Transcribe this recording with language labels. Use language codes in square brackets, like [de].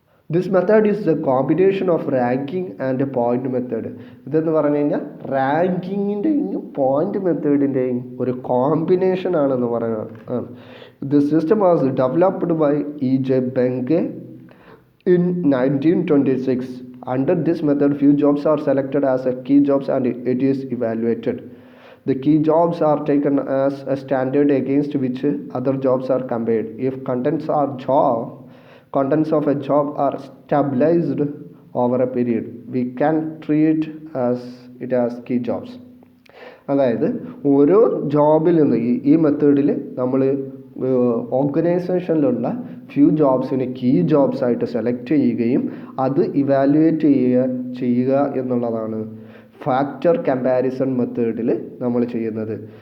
[en] This method is the combination of ranking and point method. [ml] ഇതെന്ന് പറഞ്ഞു കഴിഞ്ഞാൽ റാങ്കിങ്ങിൻ്റെയും point മെത്തേഡിൻ്റെയും ഒരു കോമ്പിനേഷൻ ആണെന്ന് പറയുന്നത്. [en] This system was developed by E.J. Benge in 1926. Under this method, few jobs are selected as a key jobs and it is evaluated. The key jobs are taken as a standard against which other jobs are compared. If contents of a job are stabilized over a period, we can treat it as key jobs. [ml] അതായത് ഓരോ ജോബിൽ നിന്ന് ഈ മെത്തേഡിൽ നമ്മൾ ഓർഗനൈസേഷനിലുള്ള few ജോബ്സിനെ key jobs ആയിട്ട് select ചെയ്യുകയും അത് evaluate ചെയ്യുക എന്നുള്ളതാണ് ഫാക്ടർ കമ്പാരിസൺ മെത്തേഡിൽ നമ്മൾ ചെയ്യുന്നത്.